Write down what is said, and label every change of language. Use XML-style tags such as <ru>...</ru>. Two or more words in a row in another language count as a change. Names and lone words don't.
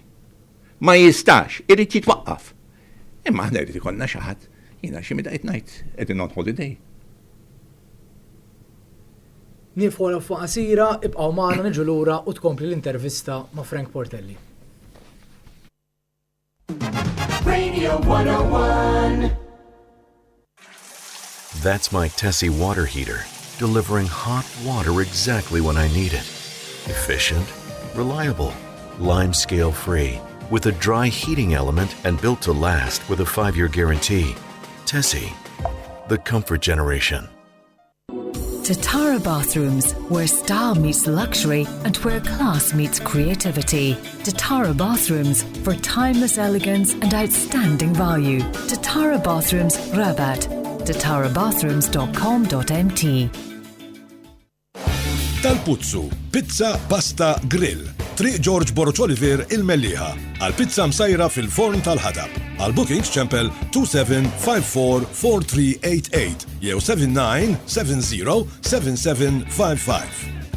<mt>Ma jistax, irid jitwaqqaf. Imma aħna irid ikollna xi ħadd, jiena xi midaqgħid ngħid qegħdin</mt> <en>on holiday.</en> <mt>Niefu wara fuq qasira, ibqgħu magħna niġu lura u tkompli l-intervista ma' Frank Portelli. Radio 101.</mt> <en>That's my Tessie water heater, delivering hot water exactly when I need it. Efficient, reliable, limescale free, with a dry heating element and built to last with a 5-year guarantee. Tessie, the comfort generation. Tatara Bathrooms, where style meets luxury and where class meets creativity. Tatara Bathrooms for timeless elegance and outstanding value. Tatara Bathrooms, Rabat. tatarabathrooms.com.mt.</en> <mt>Tal-Puzzu, pizza, pasta, grill. Triq George Borroch Oliver il-Melliħa. Għal-pizza msajra fil-forn tal-ħadab. Għal-bookings ċempel 27544388 jew 79707755.</mt>